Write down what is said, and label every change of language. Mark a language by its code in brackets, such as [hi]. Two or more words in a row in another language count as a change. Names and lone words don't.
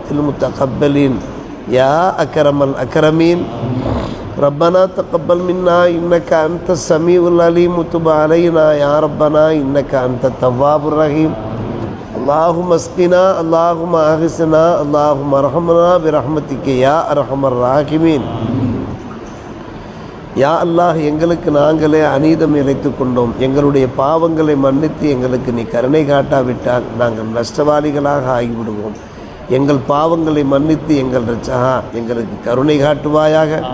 [ar] المتقبلين يا أكرم الأكرمين ربنا تقبل منا إنك أنت السميع العليم وتب علينا يا ربنا إنك أنت التواب الرحيم اللهم اسقنا اللهم اغثنا اللهم ارحمنا برحمتك يا ارحم الراحمين يا الله, [ta] எங்களுக்கு நாங்களே அநீதம் இழைத்துக் கொண்டோம். எங்களுடைய பாவங்களை மன்னித்து எங்களுக்கு நீ கருணை காட்டாவிட்டால் நாங்கள் நஷ்டவாளிகளாக ஆகிவிடுவோம். எங்கள் பாவங்களை மன்னித்து எங்கள் ரட்சகா எங்களுக்கு கருணை காட்டுவாயாக.